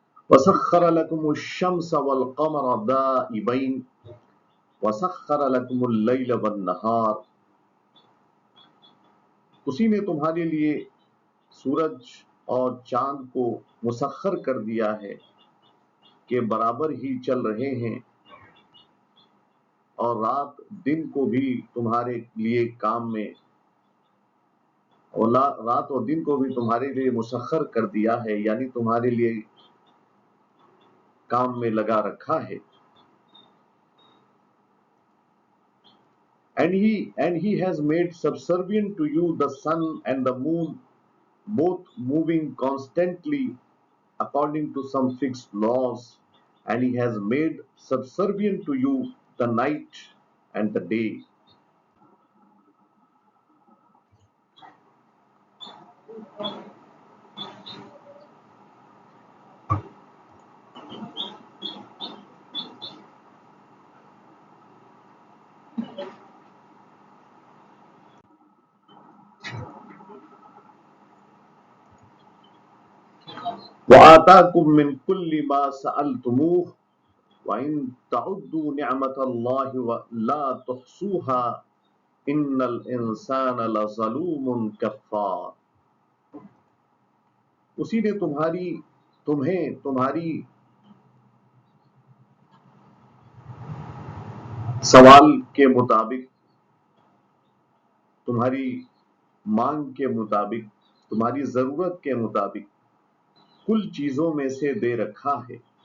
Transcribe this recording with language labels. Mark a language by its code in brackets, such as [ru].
[ar] وسخر لكم الشمس والقمر دائبين وسخر لكم الليل والنهار. [ur] اسی نے تمہارے لیے سورج اور چاند کو مسخر کر دیا ہے کہ برابر ہی چل رہے ہیں، اور رات دن کو بھی تمہارے لیے کام میں، اور رات اور دن کو بھی تمہارے لیے مسخر کر دیا ہے، یعنی تمہارے لیے کام میں لگا رکھا ہے. [en] And he has made subservient to you the sun and the moon, both moving constantly according to some fixed laws, and he has made subservient to you the night and the day. [ar] وآتاكم من كل ما سألتموه وإن تعدوا نعمة الله لا تحصوها إن الإنسان لظلوم كفار. [ur] اسی نے تمہیں تمہاری سوال کے مطابق، تمہاری مانگ کے مطابق، تمہاری ضرورت کے مطابق کل چیزوں میں سے دے رکھا ہے.